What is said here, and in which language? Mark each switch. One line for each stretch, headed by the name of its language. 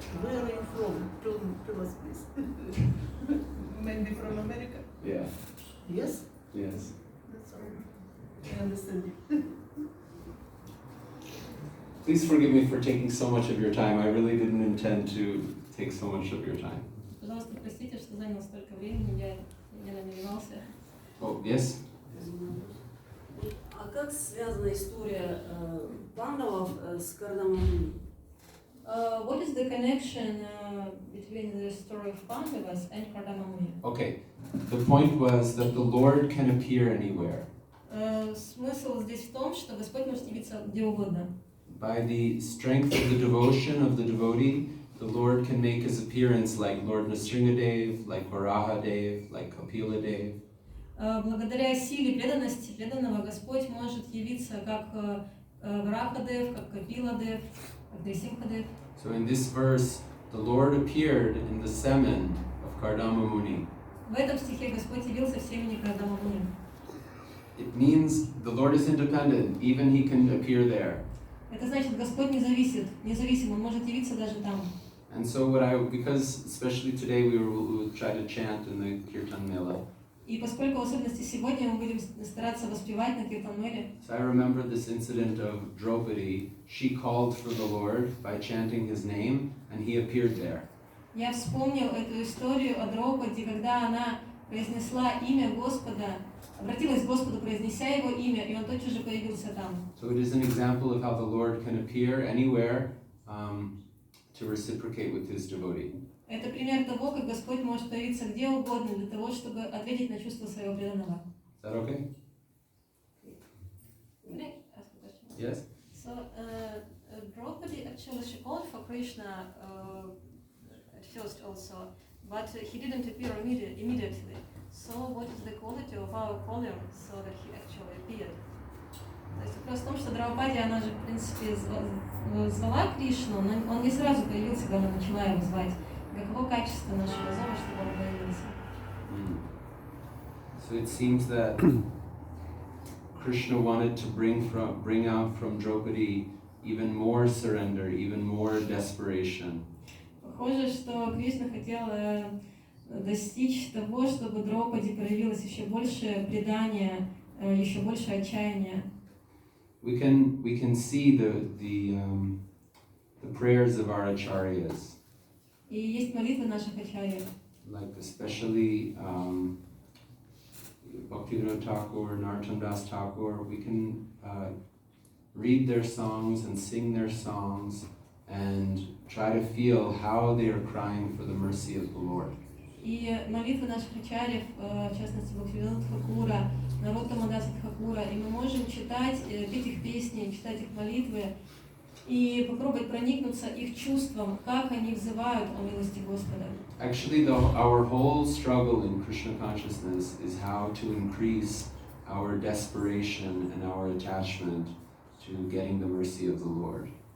English: Where are you from? Tell us, please. Maybe from America? Yeah. Yes? Yes. That's all. I understand it. Please forgive me for taking so much of your time. I really didn't intend to take so much of your time.
Russian: Пожалуйста, простите, что занял столько времени, я не намеревался.
English: Oh, yes?
Russian: А как связана история пандавов с Кардамони?
English: What is the connection between the story of Pandavas and Kardamamuni? Okay. The point was that the Lord can appear anywhere.
Russian: Смысл здесь в том, что Господь может явиться где угодно.
English: By the strength of the devotion of the devotee, the Lord can make his appearance like Lord Nrsingadev, like Varahadev, like Kapiladev.
Russian: Благодаря силе преданности преданного Господь может явиться как Варахадев, как Капиладев, как Нрисимхадев.
English: So in this verse, the Lord appeared in the semen of Kardama Muni.
Russian: В этом стихе Господь явился в семени Кардамамуни.
English: It means the Lord is independent, even he can appear there.
Russian: Это значит, Господь независим, Он может явиться даже там.
English: And so because especially today we will try to chant in the Kirtan Mela.
Russian: И поскольку в особенности сегодня мы будем стараться воспевать на Киртан-меле,
English: So I remember this incident of Draupadi. She called for the Lord by chanting his name, and he appeared there.
Russian: я вспомнил эту историю о Драупади, когда она произнесла имя Господа, обратилась к Господу, произнеся его имя, и он тотчас же появился там.
English: So it is an example of how the Lord can appear anywhere to reciprocate with his devotee.
Russian: Это пример того, как Господь может появиться где угодно для того, чтобы ответить на чувства своего преданного.
English: Is that okay? May I ask a question? Yes? So, Draupadi actually she called for Krishna at first also, but he didn't appear immediately. So, what is the quality of our caller so that he actually appeared?
Russian: То есть вопрос в том, что Драупади, она же, в принципе, звала Кришну, но он не сразу появился, когда она начала его звать. Каково качество нашего зова, чтобы он появился?
English: So it seems that Krishna wanted to bring out from Draupadi even more surrender, even more desperation.
Russian: Похоже, что Кришна хотела достичь того, чтобы Драупади проявилось еще больше предания, еще больше отчаяния.
English: We can see the prayers of our acharyas.
Russian: И есть молитвы наших ачарьев.
English: Like especially Bhaktivinoda Thakur, Narottam Das Thakur, we can read their songs and sing their songs and try to feel how they are crying for the mercy of the Lord.
Russian: И молитвы наших ачарьев, в частности Бхактивинода Тхакура, Нароттама Даса Тхакура, и мы можем читать, петь их песни, читать их молитвы и попробовать проникнуться их чувством, как они взывают о милости Господа.
English: Actually, our whole struggle in Krishna consciousness is how to increase our desperation and our attachment to getting the mercy of the Lord.